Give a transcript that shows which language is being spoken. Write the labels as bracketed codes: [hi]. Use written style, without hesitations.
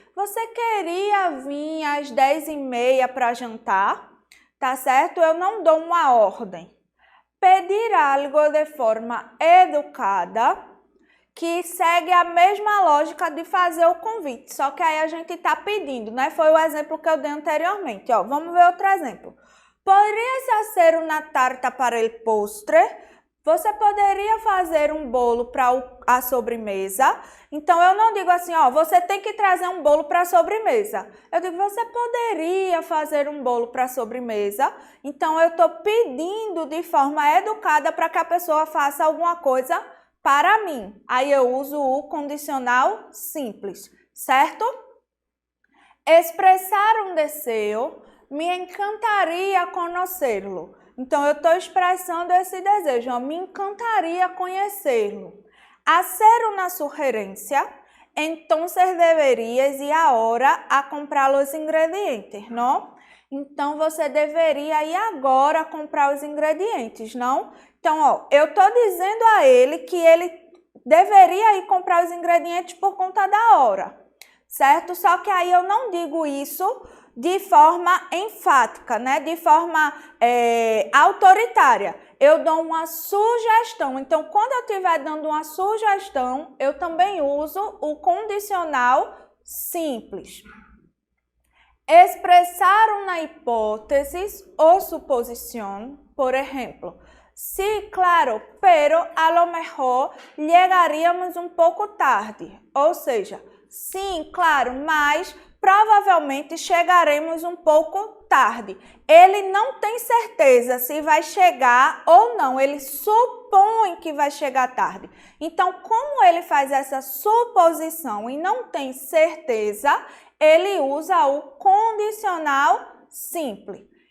[pt] Você queria vir às 10:30 para jantar? Tá certo? Eu não dou uma ordem. Pedir algo de forma educada, que segue a mesma lógica de fazer o convite, só que aí a gente está pedindo, né? Foi o exemplo que eu dei anteriormente. Ó, vamos ver outro exemplo. [es] ¿Podrías hacer una tarta para el postre? [pt] Você poderia fazer um bolo para a sobremesa? Então, eu não digo assim, ó, você tem que trazer um bolo para a sobremesa. Eu digo, você poderia fazer um bolo para a sobremesa? Então, eu estou pedindo de forma educada para que a pessoa faça alguma coisa para mim. Aí eu uso o condicional simples, certo? Expressar um desejo, me encantaria conhecê-lo. Então, eu estou expressando esse desejo, ó, me encantaria conhecê-lo. [es] Hacer una sugerencia, entonces deberías ir ahora a comprar los ingredientes, ¿no? [pt] Então, você deveria ir agora comprar os ingredientes, não? Então, ó, eu estou dizendo a ele que ele deveria ir comprar os ingredientes por conta da hora, certo? Só que aí eu não digo isso de forma enfática, né? De forma autoritária. Eu dou uma sugestão. Então, quando eu estiver dando uma sugestão, eu também uso o condicional simples. Expressar uma hipótese ou [es] suposición, por ejemplo. Sí, claro, pero a lo mejor llegaríamos [pt] um pouco [es] tarde. [pt] Ou seja, sim, claro, mas provavelmente chegaremos um pouco tarde. Ele não tem certeza se vai chegar ou não, ele supõe que vai chegar tarde. Então, como ele faz essa suposição e não tem certeza, ele usa o condicional simples.